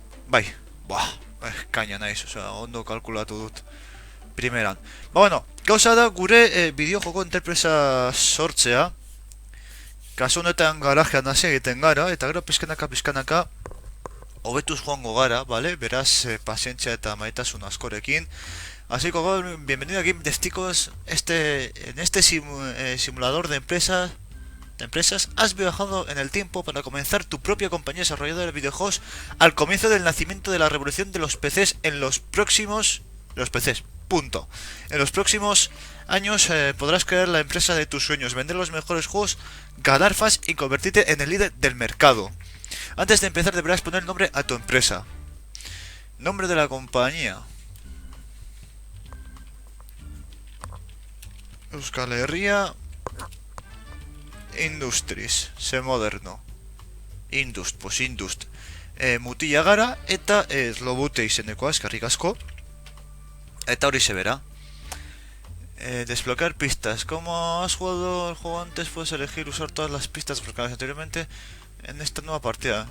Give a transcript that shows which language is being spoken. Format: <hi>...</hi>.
<eu>Bai, kaina naiz, ondo kalkulatu dut. Primeran. Bueno, gauza da gure bideojoko enterpresa sortzea. Kasu honetan garajean hasi egiten gara, eta gero pizkanaka hobetuz joango gara, vale? Beraz, pazientzia eta maitasun askorekin.</eu> <es>Así que, bienvenido aquí, testigos, en este simulador de empresas. Has viajado en el tiempo para comenzar tu propia compañía desarrolladora de videojuegos al comienzo del nacimiento de la revolución de los PCs en los próximos... Punto. En los próximos años podrás crear la empresa de tus sueños, vender los mejores juegos, ganar fans y convertirte en el líder del mercado. Antes de empezar deberás poner nombre a tu empresa. Nombre de la compañía.</es> <eu>Euskal Herria Industries, ze moderno. Indust. Mutila gara eta Lobute izenekoa, eskerrik asko. Eta hori</eu> <es>se verá. Desbloquear pistas. Como has jugado el juego antes, puedes elegir usar todas las pistas desbloqueadas anteriormente en esta nueva partida.</es>